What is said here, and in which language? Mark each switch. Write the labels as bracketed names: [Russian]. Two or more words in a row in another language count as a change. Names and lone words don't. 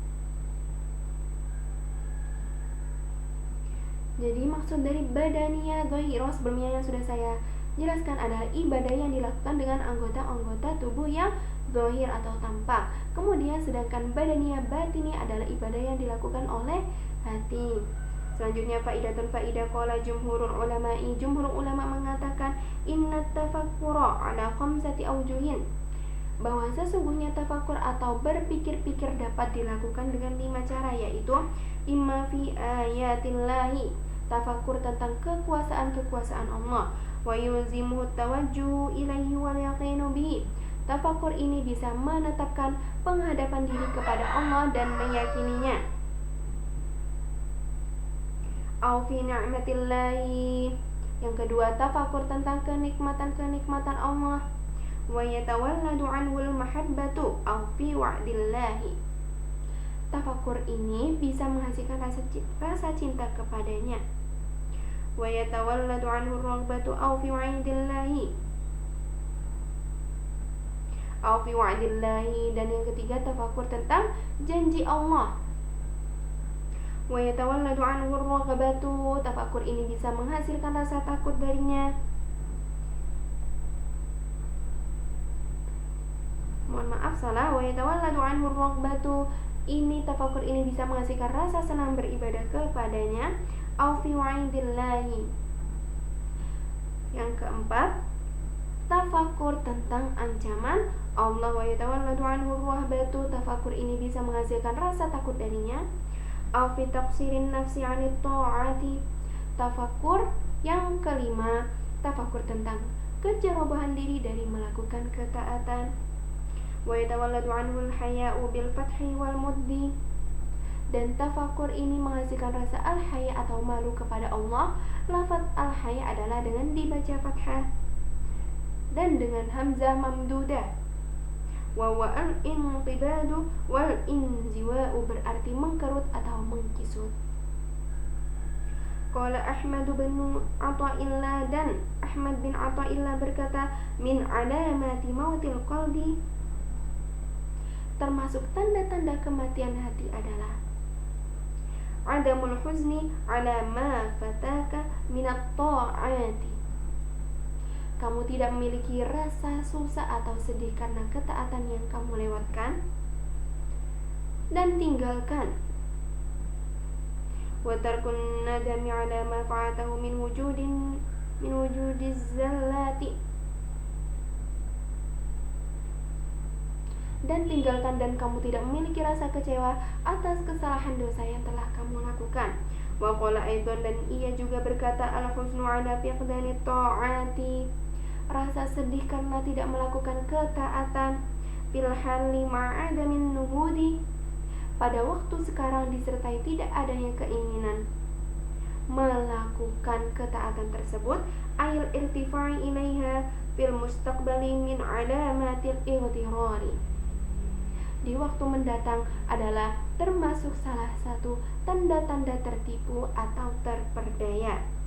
[Indonesian] Jadi maksud dari badaniyah zahirah sebelumnya yang sudah saya jelaskan adalah ibadah yang dilakukan dengan anggota-anggota tubuh yang zahir atau tampak. Kemudian sedangkan badaniyah batiniyah adalah ibadah yang dilakukan oleh hati. [Arabic] Selanjutnya فائدة فائدة قال جمهور العلماء, [Indonesian] jumhur ulama mengatakan [Arabic] إن التفكر على خمسة أوجه, [Indonesian] bahwa sesungguhnya tafakur atau berpikir-pikir dapat dilakukan dengan 5 cara, yaitu [Arabic] إما في آيات الله, [Indonesian] tafakur tentang kekuasaan Allah, [Arabic] ويلزمه التوجه إليه واليقين به, [Indonesian] tafakur ini bisa menetapkan penghadapan diri kepada Allah dan meyakininya. [Arabic] أو في نعمة الله, [Indonesian] yang kedua tafakur tentang kenikmatan Allah, [Arabic] ويتولد عنه المحبة أو في وعد الله, [Indonesian] tafakur ini bisa menghasilkan rasa cinta kepadanya. [Arabic] ويتولد عنه الرغبة أو في وعد الله, [Indonesian] dan yang ketiga tafakur tentang janji Allah. [Arabic] ويتولد عنه الرغبة, [Indonesian] tafakur ini bisa menghasilkan rasa takut darinya. Salah, [Arabic] ويتولد عنه الرغبة, [Indonesian] ini tafakur ini bisa menghasilkan rasa senang beribadah kepadanya. [Arabic] أو في وعيد الله, [Indonesian] yang keempat tafakur tentang ancaman Allah. [Arabic] ويتولد عنه الرهبة, [Indonesian] tafakur ini bisa menghasilkan rasa takut darinya. [Arabic] أو في تقصير النفس عن الطاعة, [Indonesian] tafakur yang kelima tafakur tentang kecerobohan diri dari melakukan ketaatan. [Arabic] ويتولد عنه الحياء بالفتح والمد, [Indonesian] Dan tafakur ini menghasilkan rasa al-haya atau malu kepada Allah. Lafaz al-haya adalah dengan dibaca fathah dan dengan hamzah mamdudah. [Arabic] والانقباض والانزواء [Indonesian] berarti mengkerut atau mengkisut. [Arabic] قال أحمد بن عطاء الله, [Indonesian] dan Ahmad bin Athaillah berkata, [Arabic] من علامات موت القلب, [Indonesian] termasuk tanda-tanda kematian hati adalah [Arabic] عدم الحزن على ما فاتك من الطاعات, [Indonesian] kamu tidak memiliki rasa susah atau sedih karena ketaatan yang kamu lewatkan dan tinggalkan. [Arabic] وترك الندم على ما فعلته من وجود الزلات, [Indonesian] dan tinggalkan dan kamu tidak memiliki rasa kecewa atas kesalahan dosa yang telah kamu lakukan. [Arabic] وقال أيضا, [Indonesian] dan ia juga berkata, [Arabic] الحزن على فقدان الطاعات, [Indonesian] rasa sedih karena tidak melakukan ketaatan, [Arabic] في الحال مع عدم النهوض, [Indonesian] pada waktu sekarang disertai tidak adanya keinginan melakukan ketaatan tersebut, [Arabic] أي الارتفاع إليها في المستقبل من علامات الاغترار, [Indonesian] di waktu mendatang adalah termasuk salah satu tanda-tanda tertipu atau terperdaya.